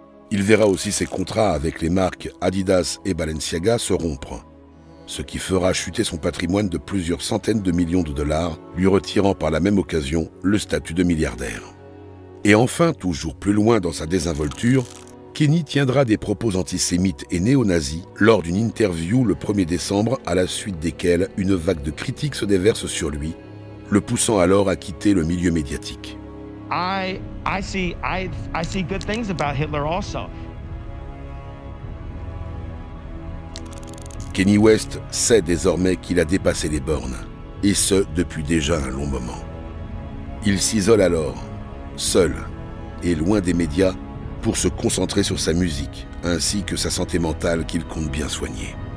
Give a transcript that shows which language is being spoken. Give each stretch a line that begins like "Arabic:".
French: Il verra aussi ses contrats avec les marques Adidas et Balenciaga se rompre, ce qui fera chuter son patrimoine de plusieurs centaines de millions de dollars, lui retirant par la même occasion le statut de milliardaire. Et enfin, toujours plus loin dans sa désinvolture, Kenny tiendra des propos antisémites et néo-nazis lors d'une interview le 1er décembre, à la suite desquelles une vague de critiques se déverse sur lui, le poussant alors à quitter le milieu médiatique.
English: I see good things about Hitler also.
French: Kenny West sait désormais qu'il a dépassé les bornes, et ce depuis déjà un long moment. Il s'isole alors, seul et loin des médias, pour se concentrer sur sa musique, ainsi que sa santé mentale qu'il compte bien soigner.